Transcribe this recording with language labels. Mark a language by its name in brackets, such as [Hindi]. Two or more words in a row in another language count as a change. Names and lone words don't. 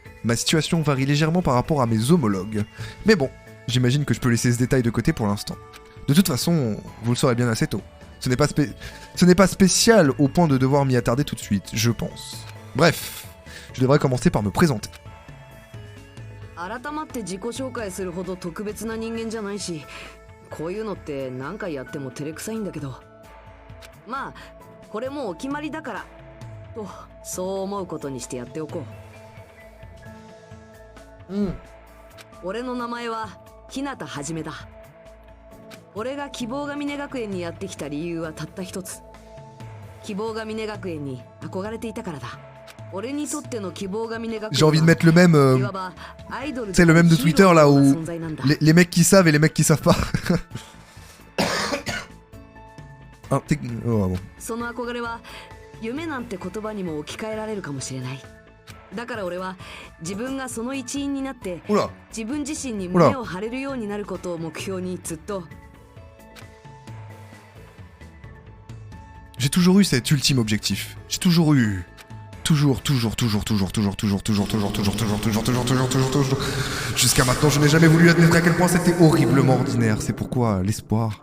[French] Ma situation varie légèrement par rapport à mes homologues. Mais bon, j'imagine que je peux laisser ce détail de côté pour l'instant. De toute façon, vous le saurez bien assez tôt. Ce n'est pas spécial au point de devoir m'y attarder tout de suite, je pense. Bref, je devrais commencer par me présenter. [Japanese] 改まって自己紹介するほど特別な人間じゃないし、こういうのって何回やっても照れくさいんだけど、まあこれもうお決まりだからと、そう思うことにしてやっておこう。俺の名前は日向はじめだ。俺が希望が峰学園にやってきた理由はたった一つ。希望が峰学園に憧れていたからだ。俺にとっての希望が峰学園 [French] J'ai envie de mettre le même, [Japanese] いわばアイドル [French] c'est le même de Twitter là où [Japanese] 存在なんだ。 [French] les mecs qui savent et les mecs qui savent pas. Ah, oh, bon. [Japanese] その憧れは夢なんて言葉にも置き換えられるかもしれない。だから俺は自分がその一員になって [French] Oula. [Japanese] 自分自身に胸を張れるようになることを目標にずっと。 [French] J'ai toujours eu cet ultime objectif. J'ai toujours eu. Toujours. Jusqu'à maintenant, je n'ai jamais voulu admettre à quel point c'était horriblement ordinaire. C'est pourquoi l'espoir.